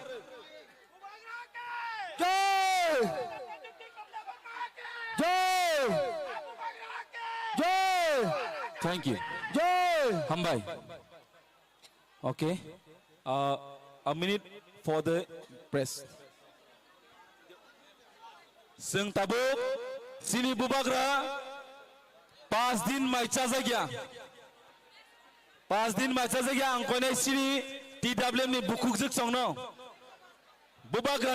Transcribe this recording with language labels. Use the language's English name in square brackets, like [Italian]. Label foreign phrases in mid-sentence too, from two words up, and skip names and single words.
[English] Jai! Jai! Jai! Thank you. Jai! Hambai. Okay. A minute for the press. [Kok Borok] Seng tabuk sini bubagra 5 दिन माइचा जगया 5 दिन माइचा जगया angkone sini TWM ni bukuk juk songno bubagra